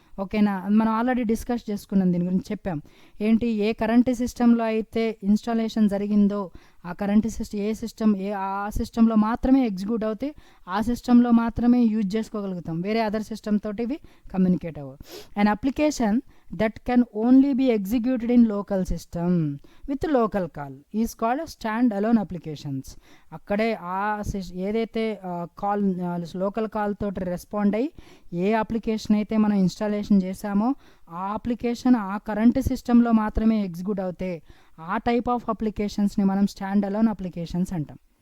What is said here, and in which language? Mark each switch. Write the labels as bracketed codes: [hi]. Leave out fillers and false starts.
[te] ఓకేనా, మనం already discuss చేసుకున్నాం, దీని గురించి చెప్పాం. ఏంటి, ఏ కరెంట్ సిస్టంలో అయితే ఇన్స్టాలేషన్ జరిగిందో ఆ కరెంట్ సిస్టమ్ ఏ సిస్టమ్ ఆ సిస్టంలో మాత్రమే ఎగ్జిక్యూట్ అవుతాయి, ఆ సిస్టంలో మాత్రమే యూజ్ చేసుకోగలుగుతాం, వేరే అదర్ సిస్టమ్ తోటి ఇవి కమ్యూనికేట్ అవ్వవు. [en] And application that can only be executed in local system with local call is called stand alone applications. [te] అక్కడే ఏదైతే కాల్ లోకల్ కాల్ తోటి రెస్పాండ్ అయ్యి ఏ అప్లికేషన్ అయితే మనం ఇన్స్టాలేషన్ చేసామో ఆ అప్లికేషన్ ఆ కరెంట్ సిస్టంలో మాత్రమే ఎగ్జిక్యూట్ అవుతాయి, ఆ టైప్ ఆఫ్ అప్లికేషన్స్ని మనం స్టాండ్ అలోన్ అప్లికేషన్స్ అంటాం.